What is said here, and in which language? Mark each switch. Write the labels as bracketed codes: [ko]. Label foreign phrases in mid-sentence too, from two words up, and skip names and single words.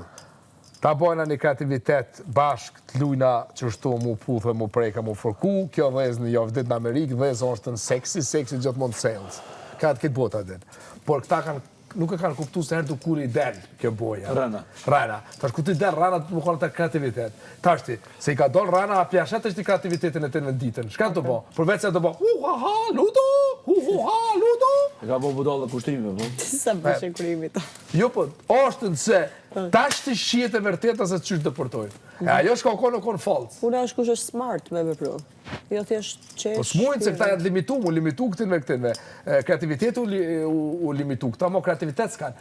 [sq] Ta bojna një kreativitet bashk të lujna që shtu mu puthë, mu prejka, mu fërku, kjo vëzë në javë dit në Amerikë, vëzë është në seksi gjithë mund sales. Ka të këtë bota din. Por këta nuk e kanë kuptu se herë të kur i del kjo boja. Rana. Tash ku ti del rana të më konë të kreativitet. Tash ti, se i ka dollë rana, a pjashet është i kreativitetin e të në ditën. Shka të bo? Përvec se të bo, hu-ha-ha, ludo, hu-ha-ha, ludo. E ka bo budallë dhe kushtrimi, po? Sa bëshe kurimit. Jo, po, është nëse, tash të shqiet e vërteta se të qysh të përtojnë. E ajo shka konë falsë. Puna është kush është smart me vepru. Jo thjesht qesh... Po s'mujnë se këta janë limitu këtin me këtin me. Kreativitetu u limitu, këta mo kreativitet s'kanë.